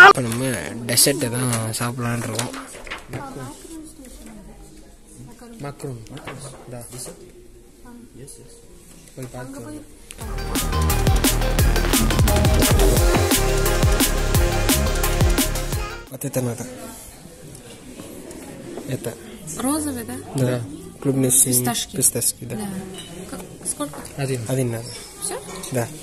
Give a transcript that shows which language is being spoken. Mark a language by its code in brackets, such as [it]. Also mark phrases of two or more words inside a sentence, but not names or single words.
[ta] இப்போ நம்ம டெசர்ட்டு தான் சாப்பிடலான் இருக்கோம். மக்ரூன் போய் பார்க்கலாம். Attenata. [ru] Это. Розовый, да? Да. Клубничный. Писташки. Да. Сколько? Один надо. Все? Да.